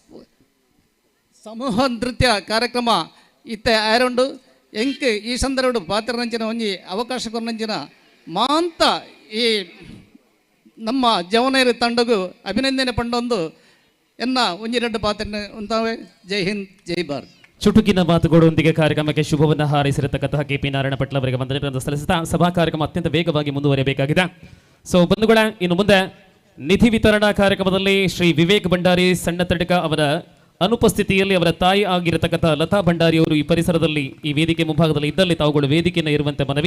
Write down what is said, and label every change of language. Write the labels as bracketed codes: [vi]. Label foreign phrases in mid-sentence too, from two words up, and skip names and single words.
[tcy] ಸಮೂಹ ನೃತ್ಯ ಕಾರ್ಯಕ್ರಮ ಇತ್ತೆ ಆಯರೊಂಡು ಎಂಕ್ ಈ ಸಂದರ್ಭಡು ಪಾತ್ರನಂಚಿನ ಒಂಜಿ ಅವಕಾಶ ಕೊರಂಚಿನ ಮಾಂತ ಈ ನಮ್ಮ ಜವನೇರು ತಂಡಗೂ ಅಭಿನಂದನೆ ಪಂಡೊಂದು ಎನ್ನ ಒಂಜಿ 2 ಪಾತ್ರ ಉಂತಾವೆ. [kn] ಜೈ ಹಿಂದ್, ಜೈ ಭಾರತ್. ಚುಟುಕಿನ ಮಾತುಗಳೊಂದಿಗೆ ಕಾರ್ಯಕ್ರಮಕ್ಕೆ ಶುಭವನ್ನು ಹಾರೈಸಿರತಕ್ಕಂತಹ ಕೆ ಪಿ ನಾರಾಯಣ ಪಟ್ಲ ಅವರಿಗೆ ವಂದನೆಗಳನ್ನು ಸಲ್ಲಿಸುತ್ತಾ ಸಭಾ ಕಾರ್ಯಕ್ರಮ ಅತ್ಯಂತ ವೇಗವಾಗಿ ಮುಂದುವರಿಯಬೇಕಾಗಿದೆ. ಸೊ ಬಂಧುಗಳ, ಇನ್ನು ಮುಂದೆ ನಿಧಿ ವಿತರಣಾ ಕಾರ್ಯಕ್ರಮದಲ್ಲಿ ಶ್ರೀ ವಿವೇಕ್ ಭಂಡಾರಿ ಸಣ್ಣ ತಡಕ ಅವರ ಅನುಪಸ್ಥಿತಿಯಲ್ಲಿ ಅವರ ತಾಯಿ ಆಗಿರತಕ್ಕಂಥ ಲತಾ ಭಂಡಾರಿ ಅವರು ಈ ಪರಿಸರದಲ್ಲಿ ಈ ವೇದಿಕೆ ಮುಂಭಾಗದಲ್ಲಿ ಇದ್ದಲ್ಲಿ ತಾವುಗಳು ವೇದಿಕೆಯನ್ನು ಇರುವಂತೆ ಮನವಿ.